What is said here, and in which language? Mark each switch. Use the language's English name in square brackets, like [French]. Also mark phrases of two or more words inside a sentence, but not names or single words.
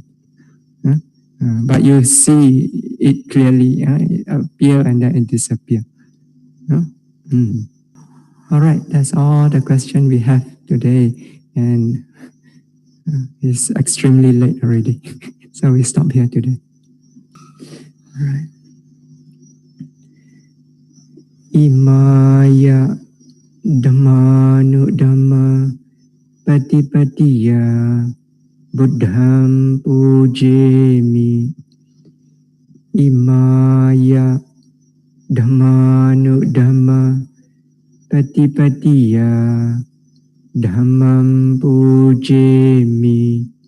[English] But you see it clearly. It appear and then it disappear. All right, that's all the question we have today, and it's extremely late already, so we stop here today. All right. [Pali] Imaya Dhammanu Dhamma Patipatiya Buddham Pujemi. Imaya Dhammanu Dhamma Patipatiya Dhammam Pujemi.